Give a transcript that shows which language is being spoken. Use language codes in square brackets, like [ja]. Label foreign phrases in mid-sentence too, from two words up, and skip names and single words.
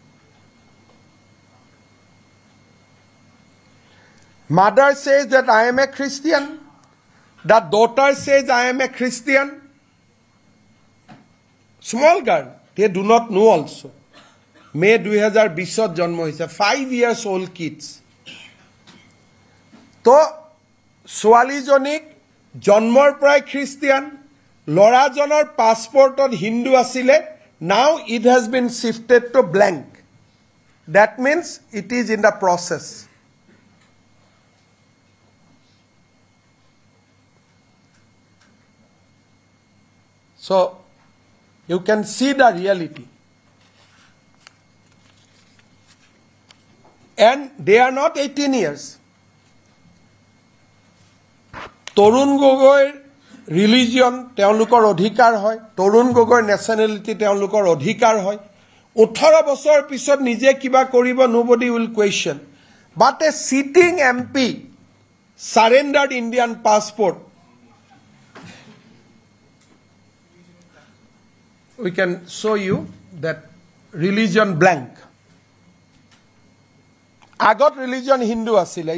[en] Mother says that I am a Christian. The daughter says I am a Christian. Small girl, they do not know also. May 2020 [as] জন্ম হইছে [en] 5 years old kids. [as] তো ছোৱালীজনীক জন্মৰ পৰাই খ্ৰীষ্টিয়ান, লৰাজনৰ পাছপৰ্টত হিন্দু আছিলে. [en] Now it has been shifted to blank. That means it is in the process. So you can see the reality. And they are not 18 years. [as] Torun Gogoi religion তেওঁলোকৰ অধিকাৰ হয়, তৰুণ গগৈৰ nationality তেওঁলোকৰ অধিকাৰ হয়. 18 বছৰ পিছত নিজে কিবা কৰিব, [en] nobody will question. But a sitting MP surrendered Indian passport. We can show you that religion blank. I got religion Hindu asile.